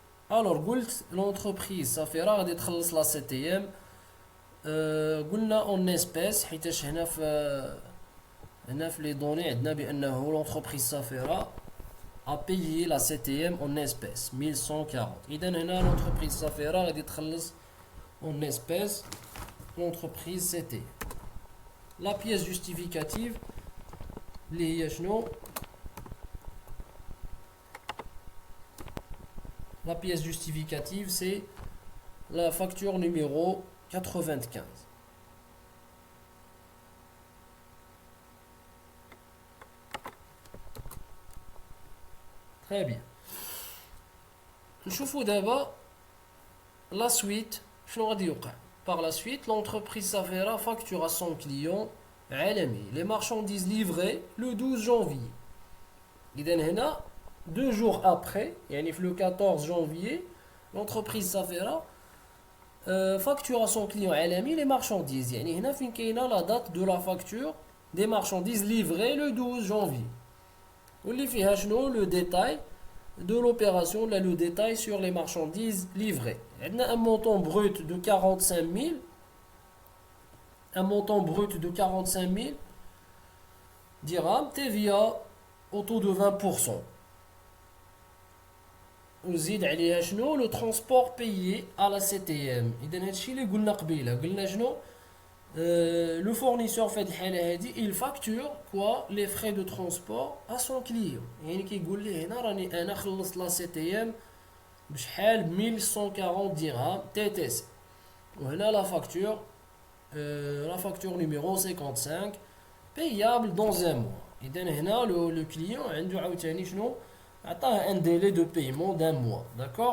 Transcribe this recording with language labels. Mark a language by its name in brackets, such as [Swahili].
[Arabic] الوغ قلت لونتربريز صافيرة غادي تخلص لا سي تي ام، قلنا اون اسبيس حيتاش هنا في لي دوني عندنا بانه لونتربريز صافيرة [French] a payé la CTM en espèces [Arabic] 1140. إذا هنا l'entreprise صافيرة غادي تخلص [French] en espèces l'entreprise CT. La pièce justificative [Arabic] اللي هي شنو؟ [French] La pièce justificative c'est la facture numéro 95. Très bien. [Arabic] نشوفوا دابا [French] la suite [Arabic] شنو غادي يوقع. [French] Par la suite, l'entreprise صافيرة facture à son client عالمي les marchandises livrées le 12 janvier. [Arabic] إذا هنا [French] 2 jours après, [Arabic] يعني في [French] le 14 janvier, l'entreprise صافيرة facture à son client عالمي les marchandises. [Arabic] يعني هنا فين كاينة [French] la date de la facture des marchandises livrées le 12 janvier. [Arabic] واللي فيها شنو [French] لو ديتاي de l'opération, là le détail sur les marchandises livrées. On a un montant brut de 45 000, un montant brut de 45 000 dirhams, TVA au taux de 20%. [Arabic] وزيد عليها شنو [French] le transport payé à la CTM. [Arabic] إذا هادشي اللي قلنا قبيله، قلنا شنو [French] le fournisseur [Arabic] في هذه الحالة هذه [French] il facture quoi les frais de transport à son client. [Arabic] يعني كيقول ليه هنا راني انا خلصت لا سي تي ام بشحال 1140 درهم تي تي سي، وهنا لا فاكتور نيميرو 55 [French] payable dans un mois. [Arabic] اذا هنا لو كليون عنده عاوتاني شنو عطاه ان ديلي دو بايمون دان موا. داكور.